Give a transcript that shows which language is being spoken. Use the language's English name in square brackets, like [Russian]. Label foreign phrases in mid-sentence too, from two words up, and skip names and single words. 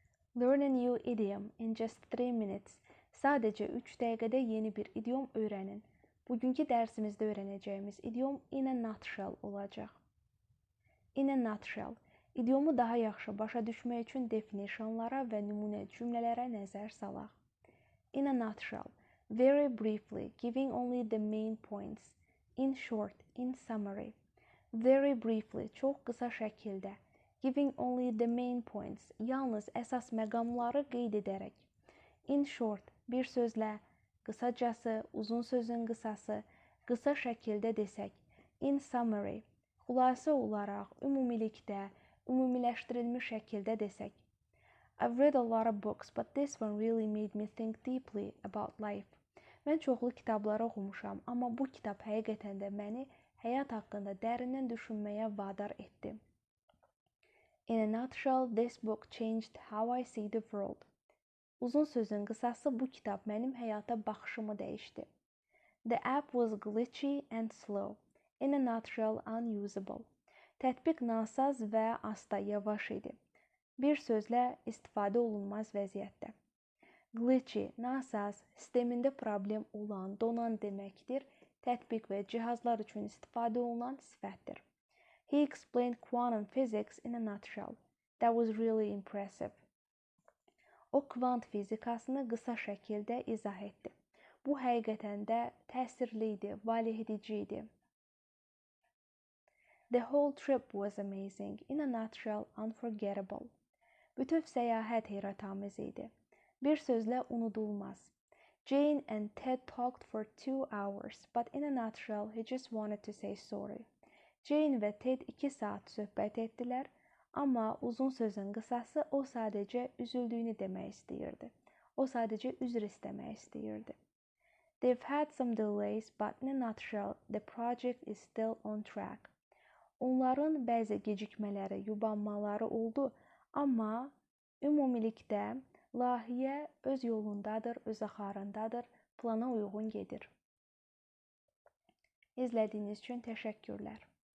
[English] Learn a new idiom in just 3 minutes. [Azerbaijani] Sadəcə 3 dəqiqədə yeni bir idiom öyrənin. Bugünkü dərsimizdə öyrənəcəyimiz idiom [English] in a nutshell [Azerbaijani] olacaq. [English] In a nutshell. İdiomu daha yaxşı başa düşmək üçün definitionlara və nümunə cümlələrə nəzər salaq. In a nutshell. Very briefly, giving only the main points. In short, in summary. Very briefly, [Azerbaijani] çox qısa şəkildə. [English] Giving only the main points. [Azerbaijani] Yalnız əsas məqamları qeyd edərək. [English] In short, [Azerbaijani] bir sözlə, qısacası, uzun sözün qısası, qısa şəkildə desək. [English] In summary, [Azerbaijani] xülasə olaraq, ümumilikdə, ümumiləşdirilmiş şəkildə desək. [English] I've read a lot of books, but this one really made me think deeply about life. [Azerbaijani] Mən çoxlu kitablar oxumuşam, amma bu kitab həqiqətən də məni həyat haqqında dərindən düşünməyə vadar etdi. [English] In a nutshell, this book changed how I see the world. [Azerbaijani] Uzun sözün qısası, bu kitab mənim həyata baxışımı dəyişdi. [English] The app was glitchy and slow. In a nutshell, unusable. [Azerbaijani] Tətbiq nasaz və asta, yavaş idi. Bir sözlə istifadə olunmaz vəziyyətdə. Glitchy, nasaz, sistemində problem olan, donan deməkdir. Tətbiq və cihazlar üçün istifadə olunan sifətdir. [English] He explained quantum physics in a nutshell. That was really impressive. [Azerbaijani] O kvant fizikasını qısa şəkildə izah etdi. Bu həqiqətən də təsirli idi, valehedici idi. [English] The whole trip was amazing. In a nutshell, unforgettable. [Azerbaijani] Bütöv səyahət heyrətamiz idi. Bir sözlə unudulmaz. [English] Jane and Ted talked for 2 hours, but in a nutshell, he just wanted to say sorry. [Azerbaijani] Jane və Ted 2 saat söhbət etdilər, amma uzun sözün qısası o sadəcə üzüldüyünü demək istəyirdi. O sadəcə üzr istəmək istəyirdi. [English] They've had some delays, but in a nutshell, the project is still on track. [Azerbaijani] Onların bəzi gecikmələri, yubanmaları oldu, amma ümumilikdə layihə öz yolundadır, öz axarındadır, plana uyğun gedir. İzlədiyiniz üçün təşəkkürlər.